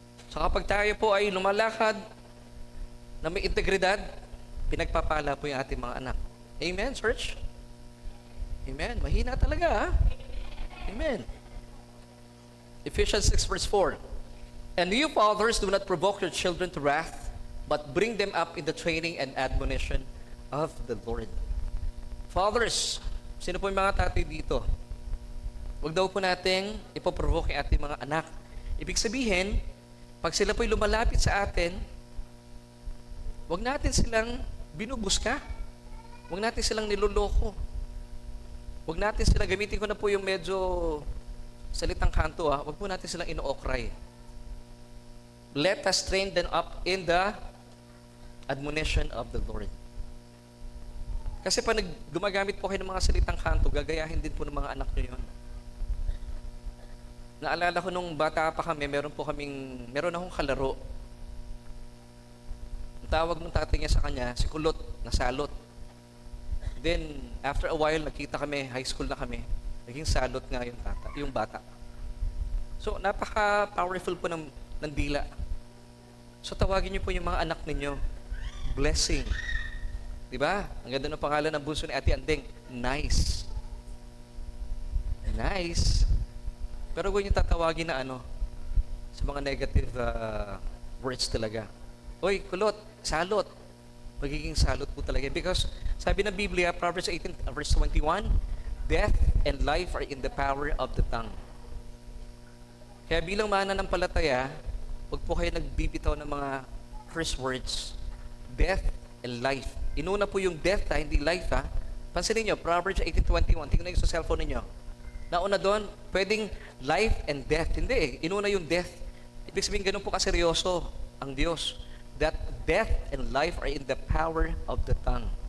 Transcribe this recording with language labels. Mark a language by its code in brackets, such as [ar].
[tl] So kapag tayo po ay lumalakad na may integridad, pinagpapala po yung ating mga anak. Amen, church? Amen. Mahina talaga, ha? Amen. [en] Ephesians 6 verse 4. And you fathers, do not provoke your children to wrath, but bring them up in the training and admonition of the Lord. [tl] Fathers, sino po yung mga tatay dito? Huwag daw po nating ipoprovoke ang ating mga anak. Ibig sabihin, pag sila po'y lumalapit sa atin, huwag natin silang binubuska. Huwag natin silang niloloko. Huwag natin silang, gamitin ko na po yung medyo salitang kanto, huwag po natin silang ino-okray. [en] Let us train them up in the admonition of the Lord. [tl] Kasi pag gumagamit po kayo ng mga salitang kanto, gagayahin din po ng mga anak nyo yun. Naalala ko nung bata pa kami, meron akong kalaro. Ang tawag ng tatay niya sa kanya, si Kulot, nasalot. [en] Then, after a while, [tl] nakita kami, high school na kami, naging salot nga yung bata. So, napaka-powerful po ng dila. So, tawagin niyo po yung mga anak ninyo, blessing. Diba? Ang ganda ng pangalan ng bunso ni Ate Andeng, nice. Nice. Pero huwag niyo tatawagin na sa mga [en] negative words [tl] talaga. Oy, kulot, salot. Magiging salot po talaga. [en] Because [tl] sabi ng Biblia, [en] Proverbs 18 verse 21, death and life are in the power of the tongue. [tl] Kaya bilang mananampalataya, huwag po kayo nagbibitaw ng mga curse words. [en] Death and life. [tl] Inuna po yung death, hindi life, ha? Pansinin nyo, Proverbs 18:21. Tingnan nyo sa cellphone ninyo. Nauna doon, pwedeng [en] life and death. [tl] Hindi eh. Inuna yung death. Ibig sabihin, ganun po kaseryoso ang Diyos. [en] That death and life are in the power of the tongue.